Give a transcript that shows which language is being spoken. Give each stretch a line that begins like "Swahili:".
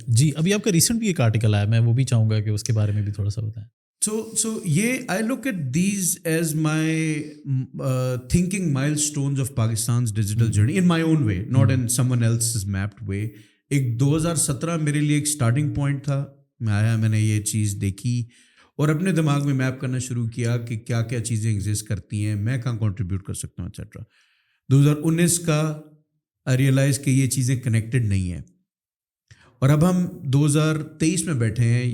Urdu: جی ابھی آپ کا ریسنٹ بھی ایک آرٹیکل آیا, میں وہ بھی چاہوں گا کہ اس کے بارے میں بھی تھوڑا سا بتائیں.
English: So I look at these as my thinking milestones of Pakistan's digital journey in my own way, not in someone else's mapped way.
Urdu: ایک 2017 میرے لیے ایک اسٹارٹنگ پوائنٹ تھا. میں آیا, میں نے یہ چیز دیکھی اور اپنے دماغ میں میپ کرنا شروع کیا کہ کیا کیا چیزیں ایگزسٹ کرتی ہیں, میں کہاں کنٹریبیوٹ کر سکتا ہوں ایٹسیٹرا. 2019 کا
English: I realize
Urdu: کہ یہ چیزیں کنیکٹڈ نہیں ہیں, اور اب ہم 2023 میں بیٹھے ہیں.